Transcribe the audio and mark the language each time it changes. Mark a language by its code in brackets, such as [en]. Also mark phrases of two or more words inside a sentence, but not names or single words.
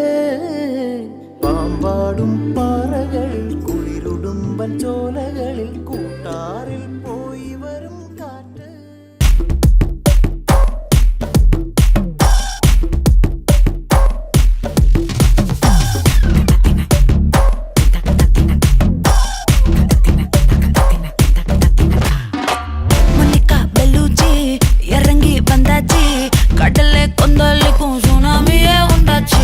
[ml] പാമ്പാടും പാറകളിൽ കുളിരുടുമ്പൻ ചോലകളിൽ കൂട്ടാറിൽ പോയി വരും കാറ്റ് [ta] Monica Bellucci இறங்கி வந்தாச்சு கடலை கொந்தளிக்கும் சுனாமியே உண்டாச்சு